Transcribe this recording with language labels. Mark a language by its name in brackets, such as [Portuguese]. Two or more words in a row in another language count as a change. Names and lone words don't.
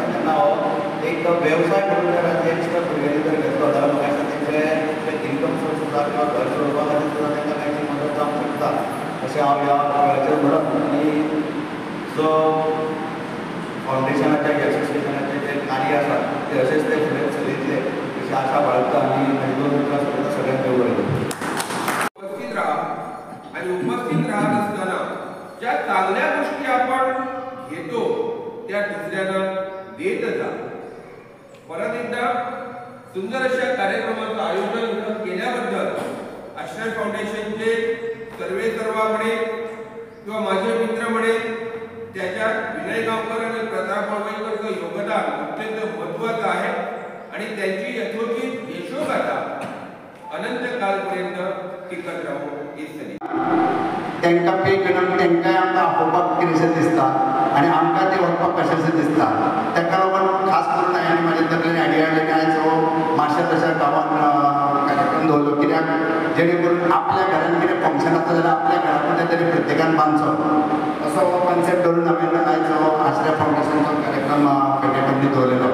[Konkani] तेन्ना हो एक वेवसाय करून जर ते भुरग्यांनी जर घेतलो जाल्यार म्हाका दिसता तेंचे [English] income source [Konkani] सुद्दां किंवा घर चलोवपा खातीर सुद्दां तांकां कांयची मदत जावंक शकता अशें हांव ह्या वेळाचेर म्हणप. आनी जो फावंडेशनाचे एसोसिएशनाचे जे कार्य आसा ते अशेंच ते फुडें चलयतले अशी आशा बाळगता आनी म्हाजी दोन उतरां सोडटा सगळ्यांक देव बरें करूं. [Marathi] उपस्थित राहा आणि उपस्थित राहत असताना ज्या चांगल्या गोष्टी आपण घेतो त्या दुसऱ्यांना देत जा. परत एकदा सुंदर अशा कार्यक्रमाचं आयोजन केल्याबद्दल आश्रय फाउंडेशनचे सर्व म्हणे किंवा माझे मित्र म्हणे त्याच्यात विनय गावकर आणि प्रताप वळवईकरचं योगदान अत्यंत महत्त्वाचं आहे आणि त्यांची यथोचित यशोगाथा अनंत कालपर्यंत टिकत राहू इत्यादी. [Konkani] तांकां पे करून तांकांय आमकां आपोवपाक कितेंशें दिसता आनी आमकां ते वचपाक कशेंशें दिसता. ताका लागून खास करून हांवें म्हाज्या तकलेन आयडिया हाडली की आयज हो मार्शल अशा गांवांत कार्यक्रम दवरलो. कित्याक जेणे करून आपल्या घरान कितें फंक्शन आसता जाल्यार आपल्या घरा कडेन तरी प्रत्येकान बांदचो असो हो कॉन्सेप्ट धरून हांवें आयज हो आश्रय फाउंडेशनचो कार्यक्रम पेटेपल्ली दवरलेलो.